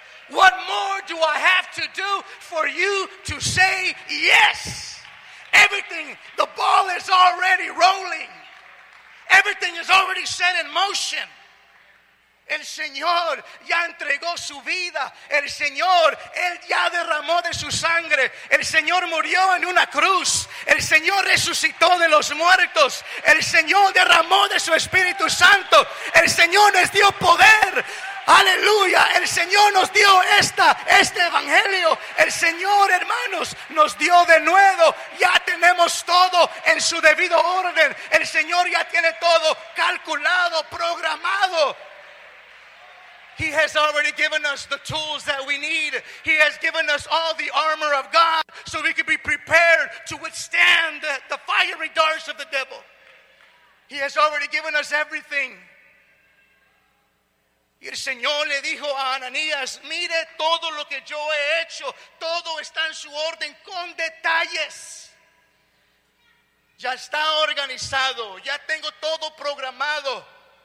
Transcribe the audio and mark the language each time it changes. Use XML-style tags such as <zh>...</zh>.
<en>What more do I have to do for you to say yes? Everything, the ball is already rolling. Everything is already set in motion.</en> <es>El Señor ya entregó su vida. El Señor, Él ya derramó de su sangre. El Señor murió en una cruz. El Señor resucitó de los muertos. El Señor derramó de su Espíritu Santo. El Señor nos dio poder. Aleluya, el Señor nos dio este evangelio. El Señor, hermanos, nos dio de nuevo. Ya tenemos todo en su debido orden. El Señor ya tiene todo calculado, programado.</es> <en>He has already given us the tools that we need. He has given us all the armor of God so we can be prepared to withstand the fiery darts of the devil. He has already given us everything.</en> <es>Y el Señor le dijo a Ananías, mire todo lo que yo he hecho, todo está en su orden con detalles. Ya está organizado, ya tengo todo programado.</es>